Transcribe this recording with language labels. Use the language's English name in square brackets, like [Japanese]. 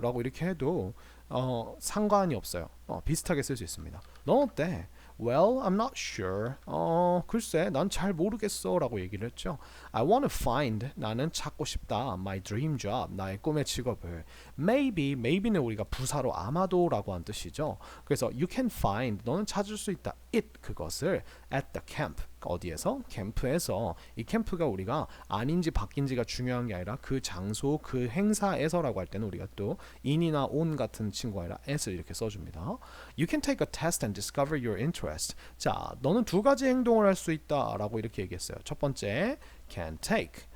[Korean] 라고 이렇게 해도 상관이 없어요. 비슷하게 쓸 수 있습니다. 넌 어때? [English] Well, I'm not sure. [Korean] 글쎄, 난 잘 모르겠어 라고 얘기를 했죠. [English] I want to find. [Korean] 나는 찾고 싶다. [English] My dream job. [Korean] 나의 꿈의 직업을. Maybe는 우리가 부사로 아마도라고 한 뜻이죠. 그래서 [English] you can find. [Korean] 너는 찾을 수 있다. It. 그것을 [English] at the camp. [Korean] 어디에서? 캠프에서. 이 캠프가 우리가 아닌지 바뀐지가 중요한 게 아니라 그 장소, 그 행사에서라고 할 때는 우리가 또 in이나 on 같은 친구가 아니라 at을 이렇게 써줍니다. [English] You can take a test and discover your interest. [Korean] 자, 너는 두 가지 행동을 할 수 있다라고 이렇게 얘기했어요. 첫 번째, can take.